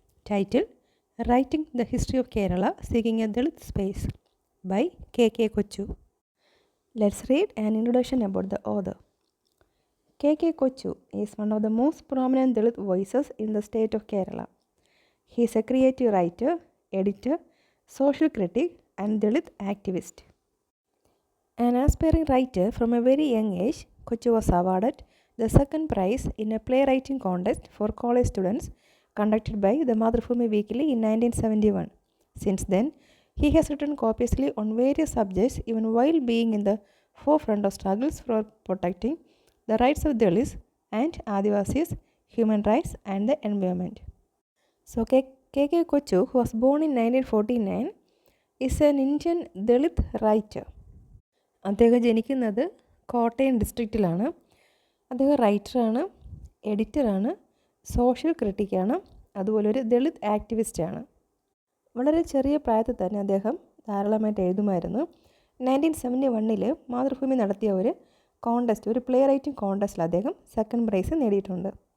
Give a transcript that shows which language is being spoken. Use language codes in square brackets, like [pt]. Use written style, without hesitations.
[en] Title writing the history of Kerala seeking a Dalit space by K Kochu. Let's read an introduction about the author. K Kochu is one of the most prominent Dalit voices in the state of Kerala. He is a creative writer, editor, social critic and Dalit activist. An aspiring writer from a very young age, Kochu was awarded the second prize in a playwriting contest for college students conducted by the Madhubhumi Weekly in 1971. Since then, he has written copiously on various subjects even while being in the forefront of struggles for protecting the rights of Dalits and Adivasis, human rights and the environment. So K. Kochu, who was born in 1949, is an Indian Dalit writer. [ml] അദ്ദേഹം ജനിക്കുന്നത് കോട്ടയം ഡിസ്ട്രിക്റ്റിലാണ്. അദ്ദേഹം റൈറ്ററാണ്, എഡിറ്ററാണ്, social ക്രിട്ടിക്കാണ്, അതുപോലെ ഒരു ദളിത് ആക്ടിവിസ്റ്റാണ്. വളരെ ചെറിയ പ്രായത്തിൽ തന്നെ അദ്ദേഹം ധാരാളമായിട്ട് എഴുതുമായിരുന്നു. 1971 മാതൃഭൂമി നടത്തിയ ഒരു കോണ്ടസ്റ്റ്, ഒരു പ്ലേ റൈറ്റിംഗ് കോണ്ടസ്റ്റിൽ അദ്ദേഹം സെക്കൻഡ് പ്രൈസ് നേടിയിട്ടുണ്ട്.